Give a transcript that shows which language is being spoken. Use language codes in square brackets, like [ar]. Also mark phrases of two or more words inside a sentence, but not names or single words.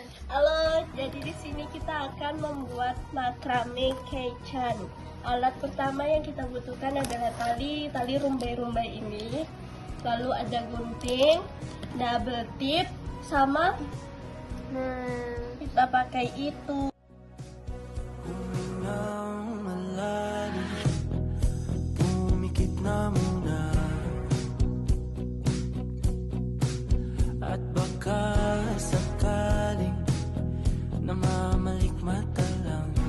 [id] Halo, jadi di sini kita akan membuat makrame kechan. Alat pertama yang kita butuhkan adalah tali rumbai-rumbai ini. Lalu ada gunting, [en] double tip, [id] sama kita pakai itu. [tl] Pumikit na muna at baka sakaling namamalik mata lang.